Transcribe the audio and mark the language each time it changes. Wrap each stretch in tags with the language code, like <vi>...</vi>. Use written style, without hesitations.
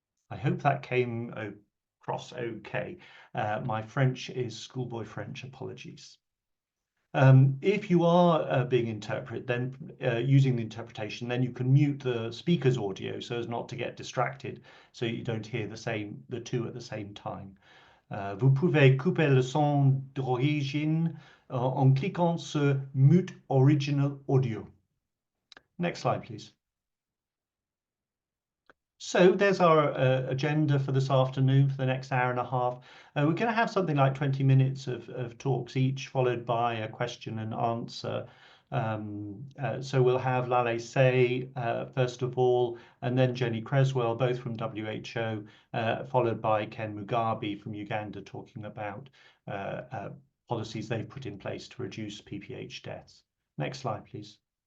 <en>I hope that came across okay. My French is schoolboy French, apologies. If you are being interpreted, then using the interpretation, then you can mute the speaker's audio so as not to get distracted, so you don't hear the two at the same time.</en> <fr>Vous pouvez couper le son d'origine en cliquant sur Mute Original Audio.</fr> <en>Next slide, please. So there's our agenda for this afternoon, for the next hour and a half. We're going to have something like 20 minutes of talks each, followed by a question and answer. So we'll have Lale Say first of all, and then Jenny Cresswell, both from WHO, followed by Ken Mugabe from Uganda, talking about policies they've put in place to reduce PPH deaths. Next slide, please.</en>